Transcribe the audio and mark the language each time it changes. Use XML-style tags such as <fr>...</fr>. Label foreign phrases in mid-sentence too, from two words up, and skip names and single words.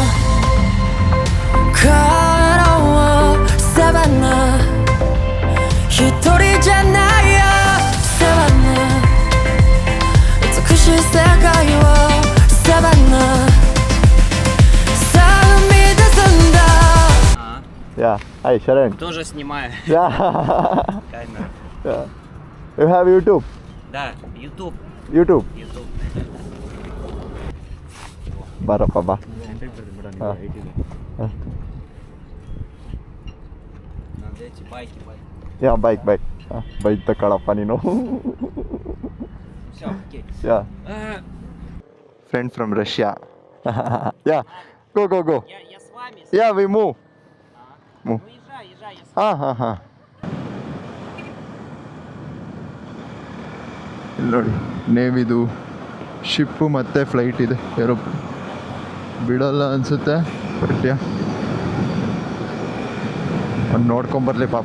<ja>帰ろうサバンナ一人じゃないよサバンナ美しい世界をサバンナさあ生み出すんだ。</ja> <en>Yeah, hi Sharan.</en> <ru>Тоже снимаю.</ru> <en>Yeah.</en> <ru>Камера.</ru> <en>Yeah. You have YouTube?</en> <ru>Да, YouTube.</ru> <kn>ಬಾರಪ್ಪ ಬಾ.</kn> <ru>Байки, байки.</ru> <kn>ಯಾ ಬೈಕ್ ಬೈಕ್ ತಗೊಳಪ್ಪ ನೀನು.</kn> <ru>Все, окей.</ru> <en>Yeah friend from Russia. Yeah go</en> <ru>Я с вами.</ru> <en>Yeah we move.</en> <ru>Ну езжай, я с</ru> <kn>ಹಾಂ ಇಲ್ಲಿ ನೋಡಿ ನೇಮ್ ಇದು ಶಿಪ್ಪು ಮತ್ತು ಫ್ಲೈಟ್ ಇದೆ ಏರೋಪ್ಲೇನ್ ಬಿಡಲ್ಲ ಅನಿಸುತ್ತೆ ರಷ್ಯಾ. ಒಂದು ನೋಡ್ಕೊಂಬರ್ಲಿ ಪಾಪ.</kn>